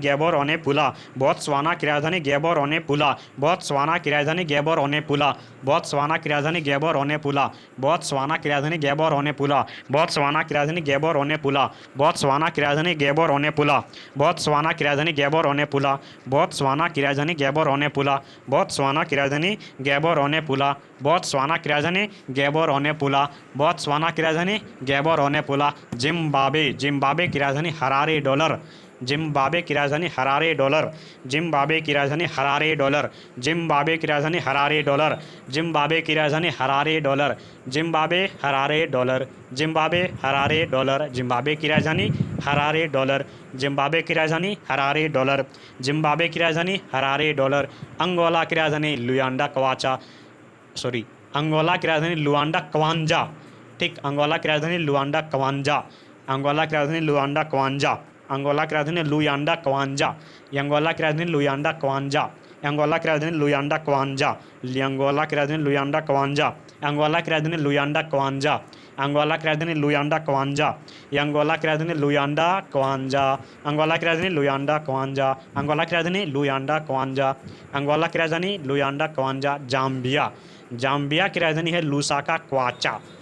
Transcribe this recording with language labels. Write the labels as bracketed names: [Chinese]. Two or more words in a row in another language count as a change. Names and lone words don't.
[Hindi] गैबोरोने पुला, बोत्सवाना की राजधानी गैबोरोने पुला, बोत्सवाना की राजधानी गैबोरोने पुला, बोत्सवाना की राजधानी गैबोरोने पुला, बोत्सवाना की राजधानी गैबोरोने पुला, बोत्सवाना की राजधानी गैबोरोने पुला, बोत्सवाना की राजधानी गैबोरोने पुला, बोत्सवाना की राजधानी गैबोरोने पुला, बोत्सवाना की राजधानी गैबोरोने पुला, बोत्सवाना की राजधानी गैबोरोने पुला, बोत्सवाना की राजधानी गैबोरोने पुला, बोत्सवाना की राजधानी गैबोरोने पुला, जिम्बाब्वे, जिम्बाब्वे की राजधानी हरारे डॉलर, जिम्बाब्वे की राजधानी हरारे डॉलर, जिम्बाब्वे की राजधानी हरारे डॉलर, जिम्बाब्वे की राजधानी हरारे डॉलर, जिम्बाब्वे की राजधानी हरारे डॉलर, जिम्बाब्वे हरारे डॉलर, जिम्बाब्वे हरारे डॉलर, जिम्बाब्वे की राजधानी हरारे डॉलर, जिम्बाब्वे की राजधानी हरारे डॉलर, जिम्बाब्वे की राजधानी हरारे डॉलर, अंगोला की राजधानी लुयांडा क्वाचा, सॉरी अंगोला की राजधानी लुआंडा क्वांजा, ठीक, अंगोला की राजधानी लुआंडा क्वांजा, अंगोला की राजधानी लुआंडा क्वांजा, अंगोला की राजधानी लुयांडा क्वांजा, अंगोला की राजधानी लुयांडा क्वांजा, अंगोला की राजधानी लुयांडा क्वांजा, अंगोला की राजधानी लुयांडा क्वांजा, अंगोला की राजधानी लुयांडा क्वांजा, अंगोला की राजधानी लुयांडा क्वांजा, अंगोला की राजधानी लुयांडा क्वांजा, अंगोला की राजधानी लुयांडा क्वांजा, अंगोला की राजधानी लुयांडा क्वांजा, अंगोला की राजधानी लुयांडा क्वांजा, जाम्बिया, जाम्बिया की राजधानी है लुसाका क्वाचा,